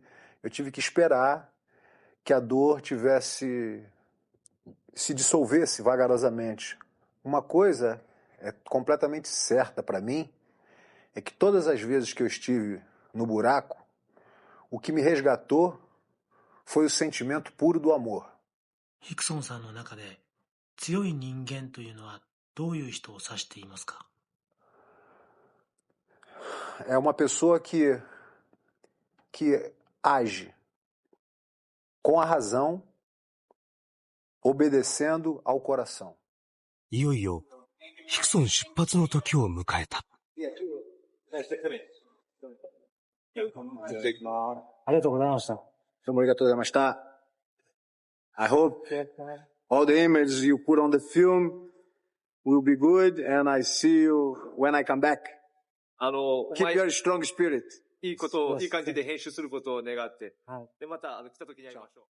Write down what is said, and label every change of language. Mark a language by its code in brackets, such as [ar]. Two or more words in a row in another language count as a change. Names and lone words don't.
[pt] Eu tive que esperar que a dor se dissolvesse vagarosamente. Uma coisa é completamente certa para mim, é que todas as vezes que eu estive no buraco, o que me resgatou foi o sentimento puro do amor. [ja] ヒクソンさんの中で強い人間というのはどういう人を指していますか。 [pt] É uma pessoa que age com a razão, obedecendo ao coração. [ja] いよいよヒクソン出発の時を迎えた。ありがとうございました。どうもありがとうございました。 [en] I hope all the images you put on the film will be good, and I see you when I come back. Keep your strong spirit. [ja] いいことを、いい感じで編集することを願って。はい。で、また、来た時に会いましょう。